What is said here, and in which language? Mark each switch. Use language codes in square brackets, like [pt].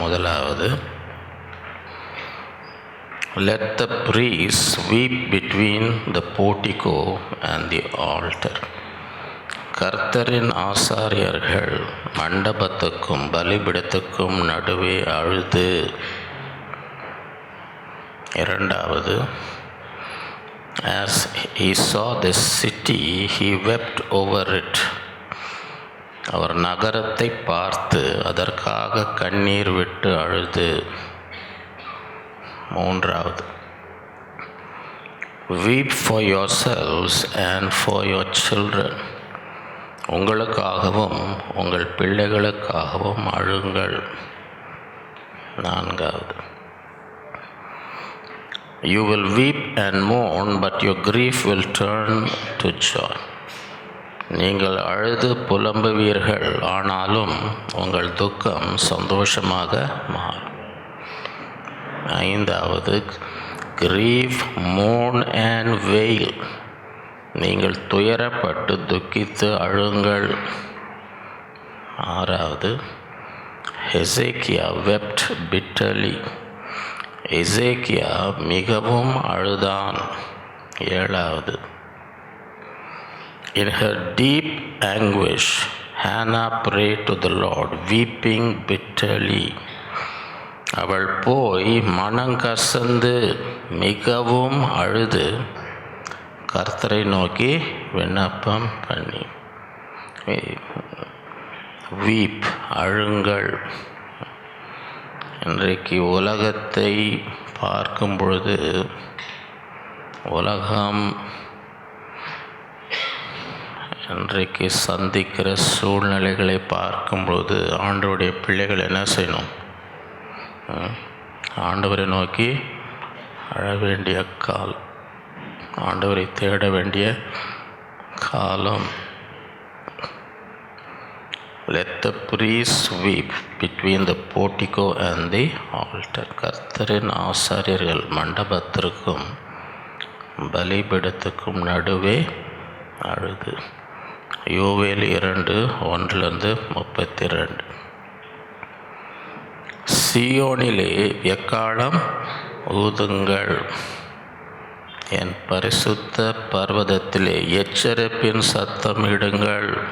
[ta] முதலாவது, [en] let the priests weep between the portico and the altar. [ta] கர்த்தரின் ஆசாரியர்கள் மண்டபத்துக்கும் பலிபீடத்துக்கும் நடுவே அழுது. இரண்டாவது, [en] as he saw the city, he wept over it. [ta] அவர் நகரத்தை பார்த்து அதற்காக கண்ணீர் விட்டு அழுது. மூன்றாவது, [en] weep for yourselves and for your children. [ta] உங்களுக்காகவும் உங்கள் பிள்ளைகளுக்காகவும் அழுங்கள். நான்காவது, [en] you will weep and mourn, but your grief will turn to joy. [ta] நீங்கள் அழுது புலம்புவீர்கள், ஆனாலும் உங்கள் துக்கம் சந்தோஷமாக மாறும். ஐந்தாவது, [en] grieve, mourn and wail. [ta] நீங்கள் துயரப்பட்டு துக்கித்து அழுங்கள். ஆறாவது, [en] Hezekiah wept bitterly. [ta] எசேக்கியா மிகவும் அழுதான். ஏழாவது, [en] in her deep anguish, Hannah prayed to the Lord, weeping bitterly. [ta] அவள் போய் மனங்கசந்து மிகவும் அழுது கர்த்தரை நோக்கி விண்ணப்பம் பண்ணி. வீப், அழுங்கள். இன்றைக்கு உலகத்தை பார்க்கும் பொழுது, உலகம் இன்றைக்கு சந்திக்கிற சூழ்நிலைகளை பார்க்கும்பொழுது ஆண்டவருடைய பிள்ளைகள் என்ன செய்யணும்? ஆண்டவரை நோக்கி அழ வேண்டிய காலம், ஆண்டவரை தேட வேண்டிய காலம். [en] Let the priests weep between the portico and the altar. [ta] கர்த்தரின் ஆசாரியர்கள் மண்டபத்திற்கும் பலிபீடத்துக்கும் நடுவே அழுது. யோவேல் 2:1-32. சீயோனிலே எக்காளம் ஊதுங்கள், என் பரிசுத்த பர்வதத்திலே எச்சரிப்பின் சத்தமிடுங்கள்.